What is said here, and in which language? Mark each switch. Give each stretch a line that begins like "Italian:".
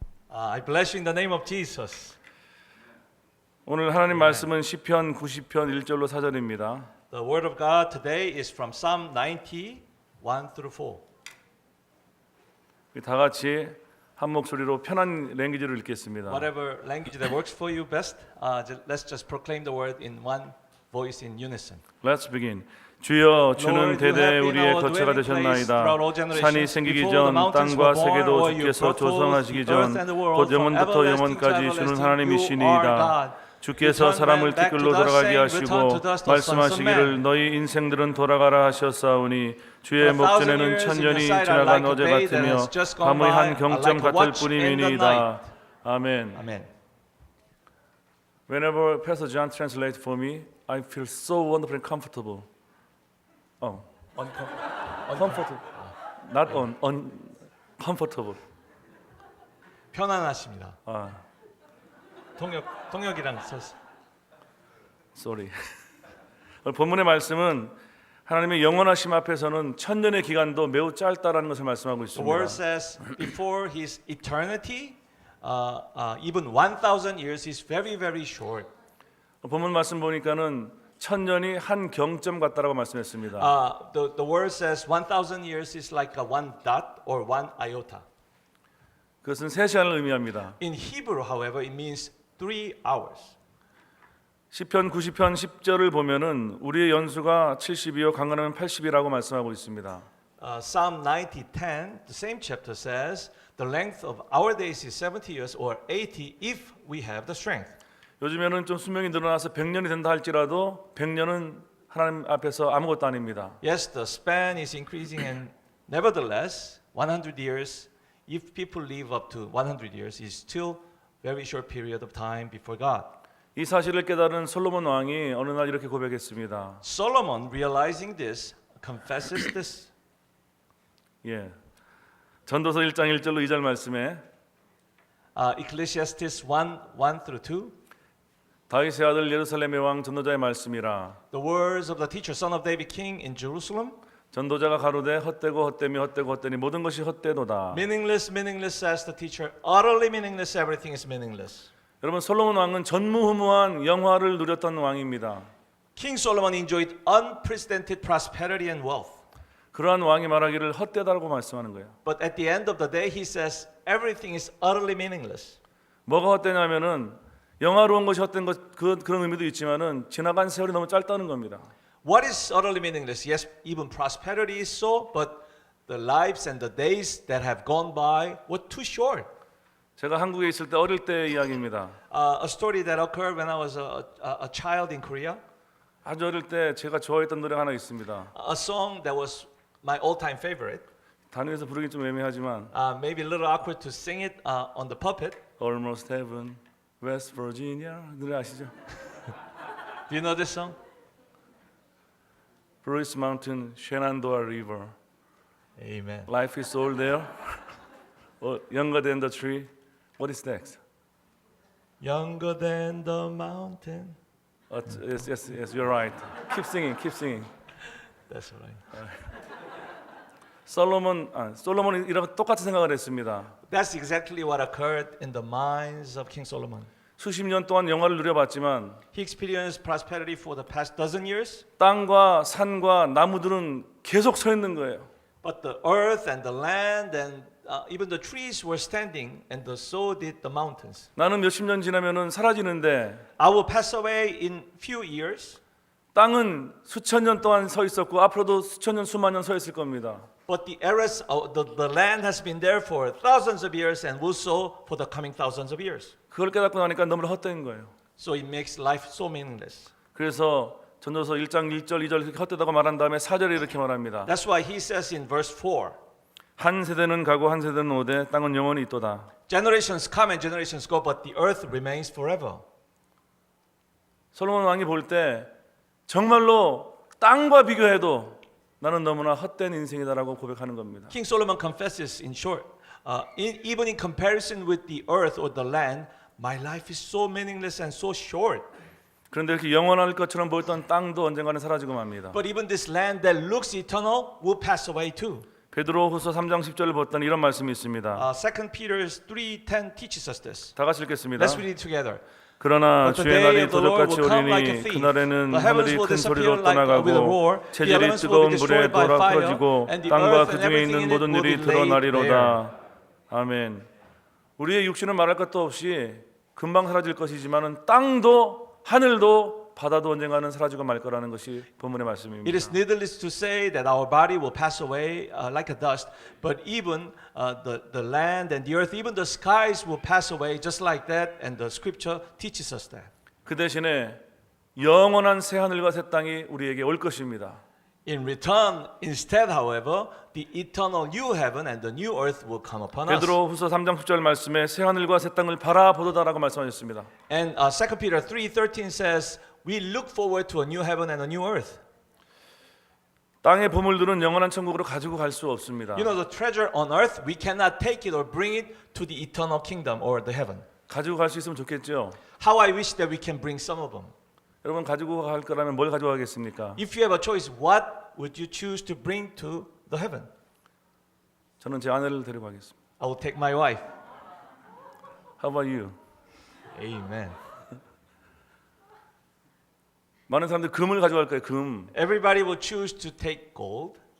English: I bless you in the name of Jesus.
Korean: 오늘 하나님 말씀은 시편 90편 1절로 4절입니다.
English: The word of God today is from Psalm 90, 1 through 4.
Korean: 다 같이 한 목소리로 편한 랭귀지를 읽겠습니다.
English: Whatever language that works for you best, let's just proclaim the word in one voice in unison. Let's begin.
Korean: 주여 주는
English: Lord, you
Korean: 대대
English: have been
Korean: 우리의
English: our
Korean: 거처가
English: dwelling place
Korean: 되셨나이다.
English: throughout all generations.
Korean: 산이 생기기
English: Before
Korean: 전
English: the mountains
Korean: 땅과
English: were born,
Korean: 세계도
English: or you
Korean: 주께서
English: brought forth
Korean: 조성하시기
English: the earth
Korean: 전
English: and the world,
Korean: 곧
English: from
Korean: 영원부터
English: everlasting to
Korean: 영원까지 주는
English: everlasting,
Korean: 하나님이시니이다.
English: you are God.
Korean: 주께서
English: You turn
Korean: 사람을
English: man back
Korean: 티끌로
English: to dust,
Korean: 돌아가게
English: saying,
Korean: 하시고
English: Return to dust, O sons of
Korean: 말씀하시기를
English: men.
Korean: 너희 인생들은 돌아가라 하셨사오니 주의
English: For a thousand
Korean: 목전에는
English: years in
Korean: 천년이
English: your sight are
Korean: 지나간
English: like a
Korean: 어제
English: day that
Korean: 같으며
English: has just gone
Korean: 밤의 한
English: by,
Korean: 경점
English: like a
Korean: 같을
English: watch in the
Korean: 뿐이니이다.
English: night.
Korean: 아멘.
English: Amen. Whenever Pastor John translates for me, I feel so wonderful and comfortable. Comfortable. Not uncomfortable.
Korean: 편안하십니다. 아, 통역이랑 썼어.
English: sorry.
Korean: 오늘 본문의 말씀은 하나님의 영원하심 앞에서는 천년의 기간도 매우 짧다라는 것을 말씀하고
English: The word
Korean: 있습니다.
English: says before his eternity, even 1,000 years is very, very short.
Korean: 본문 말씀 보니까는 천년이 한 경점 같다라고 말씀했습니다.
English: The word says 1,000 years is like a one dot or one iota.
Korean: 그것은 3시간을 의미합니다.
English: In Hebrew, however, it means 3 hours.
Korean: 시편 90편 10절을 보면은 우리의 연수가 70이요 강건하면 80이라고 말씀하고 있습니다.
English: Psalm 90:10, the same chapter says, the length of our days is 70 years or 80 if we have the strength.
Korean: 요즘에는 좀 수명이 늘어나서 100년이 된다 할지라도 100년은 하나님 앞에서 아무것도 아닙니다.
English: Yes, the span is increasing and nevertheless, 100 years, if people live up to 100 years, is still very short period of time before God.
Korean: 이 사실을 깨달은 솔로몬 왕이 어느 날 이렇게 고백했습니다.
English: Solomon, realizing this, confesses this.
Korean: 예. 전도서 1장 1절로 2절 말씀에
English: Ecclesiastes 1 through 2.
Korean: 다윗의 아들 예루살렘의 왕 전도자의 말씀이라.
English: The words of the teacher, son of David, king in Jerusalem.
Korean: 전도자가 가로되 헛되고 헛되며 헛되고 헛되니 모든 것이 헛되도다.
English: Meaningless, meaningless, says the teacher. Utterly meaningless, everything is meaningless.
Korean: 여러분 솔로몬 왕은 전무후무한 영화를 누렸던 왕입니다.
English: King Solomon enjoyed unprecedented prosperity and wealth.
Korean: 그러한 왕이 말하기를 헛되다라고 말씀하는 거예요.
English: But at the end of the day, he says everything is utterly meaningless.
Korean: 뭐가 헛되냐면은 영화로운 것이 헛된 것 그런 의미도 있지만은 지나간 세월이 너무 짧다는 겁니다.
English: What is utterly meaningless? Yes, even prosperity is so, but the lives and the days that have gone by were too short.
Korean: 제가 한국에 있을 때 어릴 때의 이야기입니다.
English: A story that occurred when I was a child in Korea.
Korean: 아주 어릴 때 제가 좋아했던 노래가 하나 있습니다.
English: A song that was my all-time favorite.
Korean: 단위에서 부르기 좀 애매하지만
English: Maybe a little awkward to sing it on the pulpit. Almost Heaven, West Virginia
Korean: 노래 아시죠?
English: Do you know this song? Bruce Mountain, Shenandoah River. Amen. Life is all there. Younger than the tree. What is next? Younger than the mountain. Yes, you're right. Keep singing. That's right.
Korean: 솔로몬이 이런 똑같은 생각을 했습니다.
English: That's exactly what occurred in the minds of King Solomon.
Korean: 수십 년 동안 영화를 누려봤지만
English: He experienced prosperity for the past dozen years,
Korean: 땅과 산과 나무들은 계속 서 있는 거예요.
English: but the earth and the land and even the trees were standing, and so did the mountains.
Korean: 나는 몇십 년 지나면은 사라지는데
English: I will pass away in few years,
Korean: 땅은 수천 년 동안 서 있었고 앞으로도 수천 년 수만 년 서 있을 겁니다.
English: but the land has been there for thousands of years and will so for the coming thousands of years.
Korean: 그걸 깨닫고 나니까 너무 헛된 거예요.
English: So it makes life so meaningless.
Korean: 그래서 전도서 1장 1절 2절 이렇게 헛되다고 말한 다음에 4절에 이렇게 말합니다.
English: That's why he says in verse 4,
Korean: 한 세대는 가고 한 세대는 오되 땅은 영원히 있도다.
English: generations come and generations go, but the earth remains forever.
Korean: 솔로몬 왕이 볼 때 정말로 땅과 비교해도 나는 너무나 헛된 인생이다라고 고백하는 겁니다.
English: King Solomon confesses in short, even in comparison with the earth or the land, my life is so meaningless and so short.
Korean: 그런데 이렇게 영원할 것처럼 보였던 땅도 언젠가는 사라지고 맙니다.
English: But even this land that looks eternal will pass away too.
Korean: 베드로후서 3장 10절을 보았더니 이런 말씀이 있습니다.
English: 2 Peter 3:10 teaches us this.
Korean: 다 같이 읽겠습니다.
English: Let's read it together.
Korean: 그러나
English: But the day
Korean: 날이
English: of the Lord
Korean: 도적같이
English: will come like a
Korean: 오리니
English: thief.
Korean: 그날에는
English: The heavens
Korean: 하늘이
English: will disappear
Korean: 소리로
English: like with a roar.
Korean: 떠나가고
English: The
Korean: 재질이
English: elements will
Korean: 뜨거운
English: be
Korean: 불에
English: destroyed by
Korean: 돌아
English: fire,
Korean: 풀어지고
English: and the
Korean: 땅과
English: earth
Korean: 그
English: and
Korean: 중에
English: everything
Korean: 있는
English: in it
Korean: 모든
English: will
Korean: 일이
English: be laid
Korean: 드러나리로다.
English: bare.
Korean: 아멘. 우리의 육신은 말할 것도 없이 금방 사라질 것이지만은 땅도 하늘도 바다도 언젠가는 사라지고 말 거라는 것이 본문의 말씀입니다.
English: It is needless to say that our body will pass away like a dust, but even the land and the earth, even the skies will pass away just like that, and the scripture teaches us that.
Korean: 그 대신에 영원한 새 하늘과 새 땅이 우리에게 올 것입니다.
English: In return, instead, however, the eternal new heaven and the new earth will come upon us.
Korean: 베드로후서 3장 10절 말씀에 새 하늘과 새 땅을 바라보도다라고 말씀하셨습니다.
English: And 2 Peter 3:13 says, we look forward to a new heaven and a new earth.
Korean: 땅의 보물들은 영원한 천국으로 가지고 갈 수 없습니다.
English: You know, the treasure on earth, we cannot take it or bring it to the eternal kingdom or the heaven.
Korean: 가지고 갈 수 있으면 좋겠죠.
English: How I wish that we can bring some of them.
Korean: 여러분 가지고 갈 거라면 뭘 가지고 가겠습니까?
English: If you have a choice, what would you choose to bring to the heaven?
Korean: 저는 제 아내를 데리고 가겠습니다.
English: I will take my wife. How about you? Amen.
Korean: 많은 사람들 금을 가져갈 거예요. 금.
English: Everybody will choose to take gold,